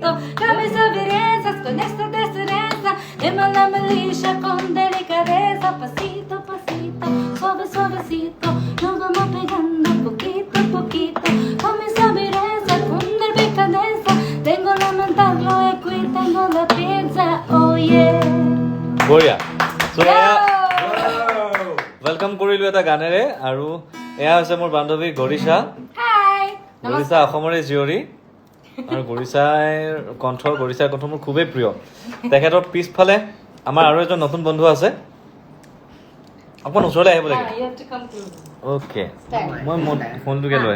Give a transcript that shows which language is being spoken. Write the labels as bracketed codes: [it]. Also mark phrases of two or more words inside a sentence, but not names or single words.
[es] Cabeza verezas con esta destreza, de mala malicia con delicadeza. Pasito a pasito, suave suavecito, nos vamos pegando poquito a poquito. Cabeza vereza con delicadeza, tengo la mental, lo equi, tengo la piensa, oh yeah. [as] বঢ়িয়া সো ওয়েলকাম কৰিলো এটা গানেৰে আৰু এয়া হৈছে মোৰ বান্ধৱী গৰিষা হাই গৰিষা অসমৰে জীয়ৰী আৰু গৰিষাৰ কণ্ঠ মোৰ খুবেই প্ৰিয় তেখেতৰ পিছফালে আমাৰ আৰু এজন নতুন বন্ধু আছে অকণ ওচৰলৈ আহিব লাগে অ'কে মই ফোনটোকে লৈ